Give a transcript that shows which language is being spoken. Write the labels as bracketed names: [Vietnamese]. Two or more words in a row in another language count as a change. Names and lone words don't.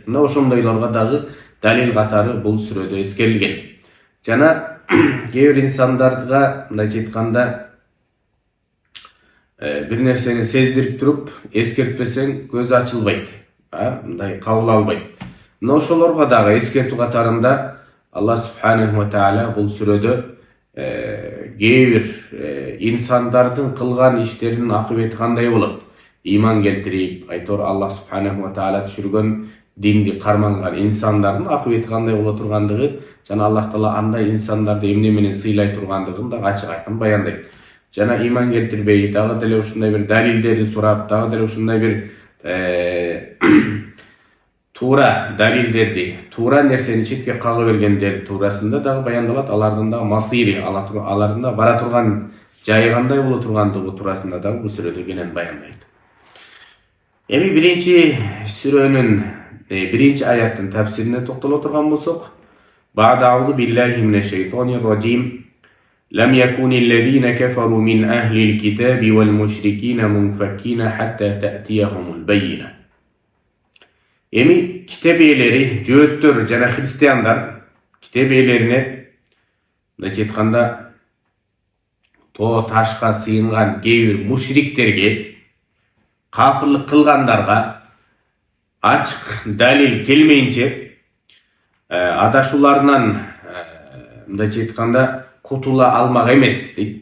[Kyrgyz] Мына ошондойлорго дагы далил катары бул сүрөдө эскерилген. Жана кээ бир инсандардыга, мындайча айтканда, bir nersени сездирип туруп эскертпесең көз ачылбайт, мындай кабыл албайт. Мына ошолорго дагы эскертүү катарында [Arabic] الله سبحانه وتعالى [Kyrgyz] бул сүрөдө кээ бир инсандардын кылган иштеринин акыбети кандай болот? Иман келтирип, айтор [Arabic] الله سبحانه وتعالى [Kyrgyz] түшүргөн динди карманган инсандардын акыбети кандай боло тургандыгы жана Аллах таала андай инсандарды эмне менен сыйлай тургандыгын да ачык айкын баяндайт. Жана иман келтирбей, дагы деле ушундай бир далилдерди сурап, дагы деле ушундай бир туура далилдерди, туура нерсени четке кагы бергендер туурасында дагы баяндалат. Алардын да масири, алардын да бара турган жайы кандай боло тургандыгы туурасында дагы бул сүрөдө кенен баяндайт. Эми биринчи сүрөнүн биринчи аяттын тафсирине токтоло турган болсок, [Arabic] بعد أعوذ بالله من الشيطان الرجيم. لم يكن الذين كفروا من أهل الكتاب والمشركين منفكين حتى تأتيهم البينة. [Kyrgyz] Эми китеп ээлери, жөөттөр жана христиандар китеп ээлерине мындайча айтканда тоо ташка сыйынган кээ бир мушриктерге, капырлык кылгандарга ачык далил келмейинче адашууларынан мындайча айтканда кутула алмак эмес дейт.